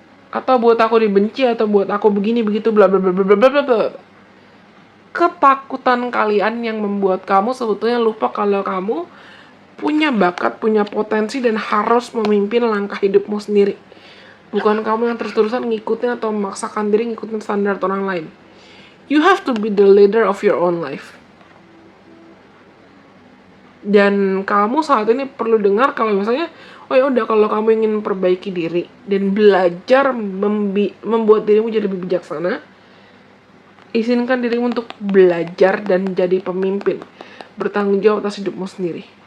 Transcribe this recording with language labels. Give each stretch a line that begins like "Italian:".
Indonesian: atau buat aku dibenci, atau buat aku begini begitu bla bla bla bla bla bla bla. Ketakutan kalian yang membuat kamu sebetulnya lupa kalau kamu punya bakat, punya potensi, dan harus memimpin langkah hidupmu sendiri. Bukan kamu yang terus-terusan ngikutin atau memaksakan diri ngikutin standar orang lain.
English: You have to be the leader of your own life.
Indonesian: Dan kamu saat ini perlu dengar kalau misalnya, oh ya udah, kalau kamu ingin memperbaiki diri dan belajar membuat dirimu jadi lebih bijaksana, izinkan dirimu untuk belajar dan jadi pemimpin, bertanggung jawab atas hidupmu sendiri.